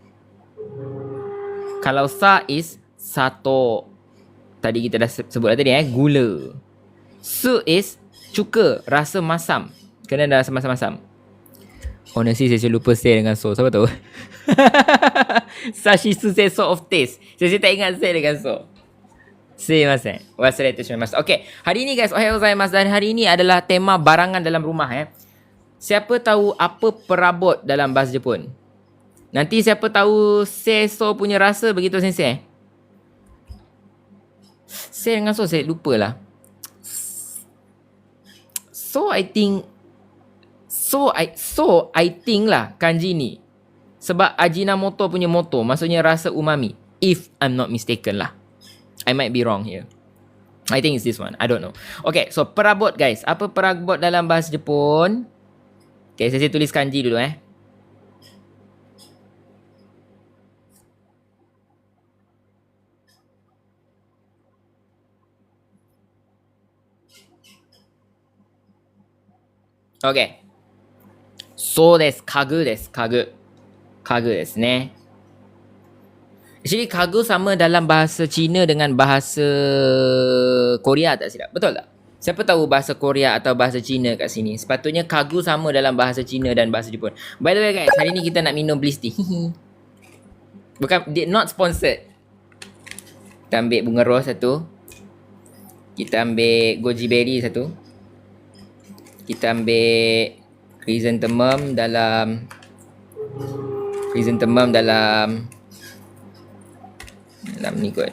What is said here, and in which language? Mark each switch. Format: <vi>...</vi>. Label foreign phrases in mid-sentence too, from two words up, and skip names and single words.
<ms>Kalau sa is sato. Tadi kita dah sebut lah tadi gula. Su is cuka, rasa masam. Kena dah rasa masam-masam. Honestly saya lupa say dengan so. Siapa tahu? Sashisu seso of taste. Saya tak ingat say dengan so.</ms> <ja>Sumimasen. 忘れてします.</ja> <ms>Okay. Hari ni guys,</ms> <ja>おはようございます.</ja> <ms>Dan hari ni adalah tema barangan dalam rumah Siapa tahu apa perabot dalam bahasa Jepun? Nanti siapa tahu seso punya rasa begitu sensei? Se dengan so saya lupalah.</ms> <en>So I think</en> <ms>lah kanji ni. Sebab Ajinomoto punya moto maksudnya rasa umami.</ms> <en>If I'm not mistaken lah. I might be wrong here. I think it's this one. I don't know.</en> <ms>Okay, so perabot guys. Apa perabot dalam bahasa Jepun? Okay, saya tulis kanji dulu Okay.</ms> <ja>そうです。家具です。家具ですね.</ja> <ms>Actually, kagu sama dalam bahasa Cina dengan bahasa Korea tak silap? Betul tak? Siapa tahu bahasa Korea atau bahasa Cina kat sini? Sepatutnya kagu sama dalam bahasa Cina dan bahasa Jepun. By the way guys, hari ni kita nak minum bliss tea. Bukan,</ms> <en>not sponsored.</en> <ms>Kita ambil bunga rose satu. Kita ambil goji berry satu. Kita ambil chrysanthemum dalam ni kot.</ms>